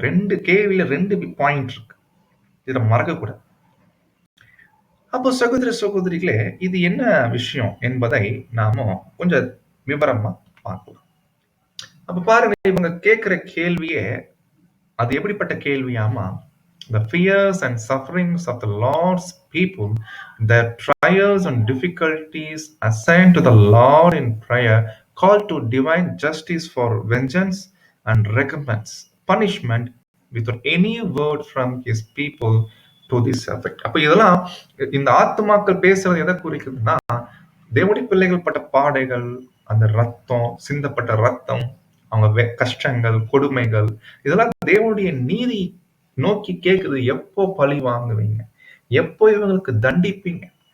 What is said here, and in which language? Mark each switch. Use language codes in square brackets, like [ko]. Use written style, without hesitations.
[ta] 2 கேள்வியில 2 பாயிண்ட் இருக்கு, இதை மறக்க கூடாது. அப்போ சகோதர சகோதரிகளே, இது என்ன விஷயம் என்பதை நாம கொஞ்சம் விவரமா பார்க்கலாம். அப்ப பாருங்க, இவங்க கேட்கிற கேள்வியே அது எப்படிப்பட்ட கேள்வியாமா, [en] The fears and sufferings of the Lord's people, their trials and difficulties assigned to the Lord in prayer, call to divine justice for vengeance and recompense, punishment without any word from his people to this effect. [ta] அப்ப இதெல்லாம் இந்த ஆத்துமாக்கள் பேசுறது எதை குறிக்குதுன்னா, தேவனுடைய பிள்ளைகள் பட்ட பாடைகள், அந்த ரத்தம், சிந்தப்பட்ட ரத்தம், அவங்க கஷ்டங்கள், கொடுமைகள், இதெல்லாம் தேவனுடைய நீதி நோக்கி கேக்குது. எப்போ பழி வாங்குவீங்க? எப்போ இவங்களுக்கு தண்டிப்பீங்க?